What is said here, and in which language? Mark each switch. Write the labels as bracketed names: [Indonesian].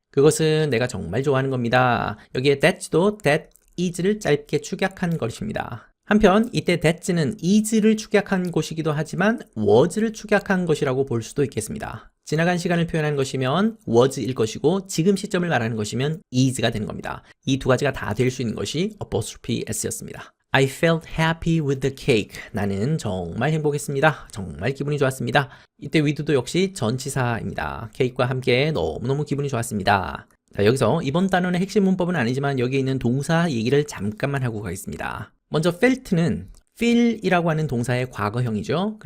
[Korean] 그것은 내가 정말 좋아하는 겁니다. 여기에 that도 that is를 짧게 축약한 것입니다. 한편 이때 that는 is를 축약한 것이기도 하지만 was를 축약한 것이라고 볼 수도 있겠습니다. 지나간 시간을 표현하는 것이면 was일 것이고 지금 시점을 말하는 것이면 is가 되는 겁니다. 이 두 가지가 다 될 수 있는 것이 apostrophe s였습니다. [English] I felt happy with the cake. [Korean] 나는 정말 행복했습니다. 정말 기분이 좋았습니다. 이때 with도 역시 전치사입니다. 케이크와 함께 너무너무 기분이 좋았습니다. 자, 여기서 이번 단원의 핵심 문법은 아니지만 여기에 있는 동사 얘기를 잠깐만 하고 가겠습니다. 먼저 felt는 feel이라고 하는 동사의 과거형이죠.